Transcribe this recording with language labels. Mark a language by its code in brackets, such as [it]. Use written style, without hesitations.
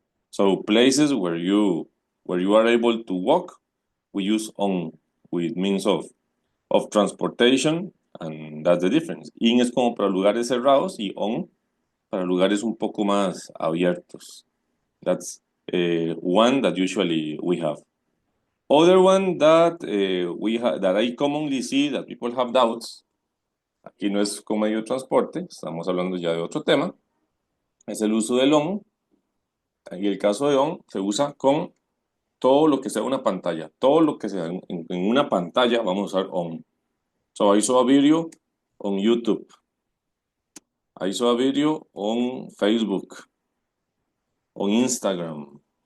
[en] So places where you are able to walk, we use on with means of transportation, and that's the difference. [es] In es como para lugares cerrados y on para lugares un poco más abiertos. [en] That's one that usually we have. Other one that that I commonly see that people have doubts. [es] Aquí no es con medio de transporte, estamos hablando ya de otro tema. Es el uso del on. En el caso de on se usa con todo lo que sea una pantalla. Todo lo que sea en una pantalla vamos a usar on. [en] So I saw a video on YouTube. I saw a video on Facebook, on Instagram.